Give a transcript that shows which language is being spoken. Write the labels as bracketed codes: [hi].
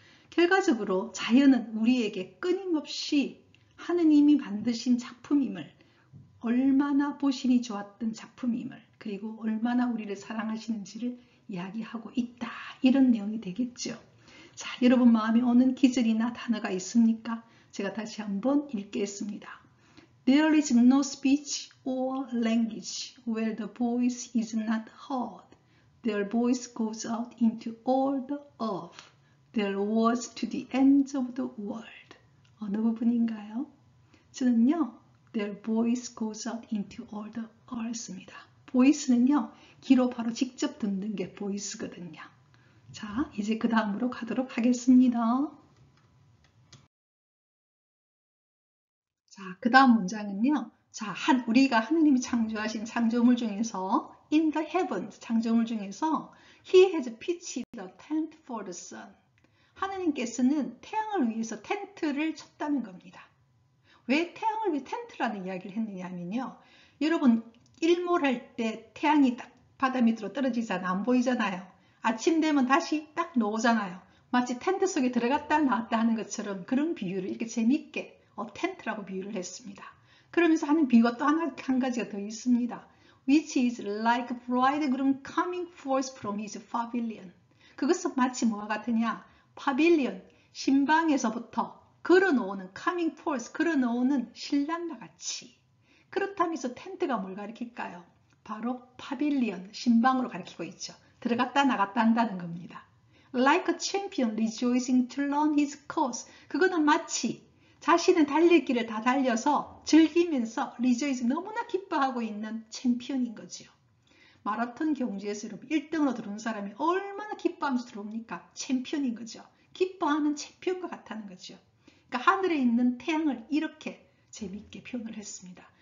[ko] 결과적으로 자연은 우리에게 끊임없이 하느님이 만드신 작품임을, 얼마나 보신이 좋았던 작품임을, 그리고 얼마나 우리를 사랑하시는지를 이야기하고 있다. 이런 내용이 되겠죠. 자, 여러분 마음에 오는 기절이나 단어가 있습니까? 제가 다시 한번 읽겠습니다. [en] There is no speech or language where the voice is not heard. Their voice goes out into all the earth. Their words to the ends of the world. [ko] 어느 부분인가요? 저는요, [en] their voice goes out into all the earth [ko] 입니다. voice는요, 귀로 바로 직접 듣는 게 voice거든요. 자, 이제 그 다음으로 가도록 하겠습니다. 자, 그 다음 문장은요. 자, 우리가 하느님이 창조하신 창조물 중에서 [en] in the heavens, [ko] 창조물 중에서 [en] He has pitched a tent for the sun. [ko] 하느님께서는 태양을 위해서 텐트를 쳤다는 겁니다. 왜 태양을 위해 텐트라는 이야기를 했느냐 하면요. 여러분 일몰할 때 태양이 딱 바다 밑으로 떨어지잖아. 안 보이잖아요. 아침 되면 다시 딱 나오잖아요. 마치 텐트 속에 들어갔다 나왔다 하는 것처럼 그런 비유를 이렇게 재밌게 텐트라고 비유를 했습니다. 그러면서 하는 비유가 또 한 가지가 더 있습니다. [en] Which is like a bridegroom coming forth from his pavilion. [ko] 그것은 마치 뭐와 같으냐? 파빌리언, 신방에서부터 걸어놓는 [en] coming forth, [ko] 걸어놓는 신랑과 같이. 그렇다면서 텐트가 뭘 가리킬까요? 바로 파빌리언, 신방으로 가리키고 있죠. 들어갔다 나갔다 한다는 겁니다. [en] Like a champion rejoicing to learn his course. [ko] 그거는 마치 자신의 달릴 길을 다 달려서 즐기면서 rejoice, 너무나 기뻐하고 있는 챔피언인 거죠. 마라톤 경주에서 여러분 1등으로 들어온 사람이 얼마나 기뻐하면서 들어옵니까? 챔피언인 거죠. 기뻐하는 챔피언과 같다는 거죠. 그러니까 하늘에 있는 태양을 이렇게 재미있게 표현을 했습니다.